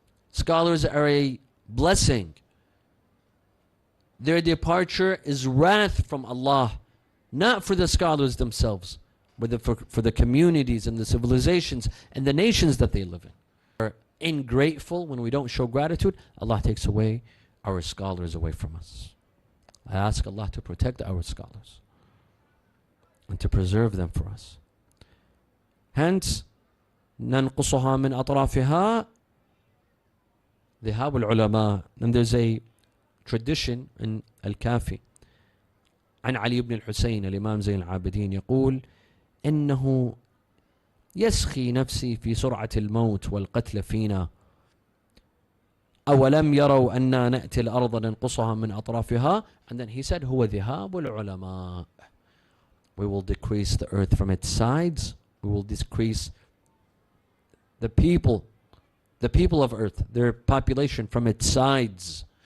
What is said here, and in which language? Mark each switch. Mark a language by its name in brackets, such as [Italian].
[English] Scholars are a blessing. Their departure is wrath from Allah, not for the scholars themselves, but for the communities and the civilizations and the nations that they live in. We're ingrateful when we don't show gratitude. Allah takes away our scholars away from us. I ask Allah to protect our scholars and to preserve them for us. [Arabic] Hence, ننقصها من أطرافها ذهاب العلماء. [English] And there's a tradition in Al-Kafi [Arabic] عن علي بن الحسين الإمام زين العابدين يقول إنه يسخي نفسي في سرعة الموت والقتل فينا أولم يروا أننا نأتي الأرض ننقصها من أطرافها. [English] And then he said [Arabic] هو ذهاب العلماء. [English] We will decrease the earth from its sides. We will decrease the people of earth, their population from its sides.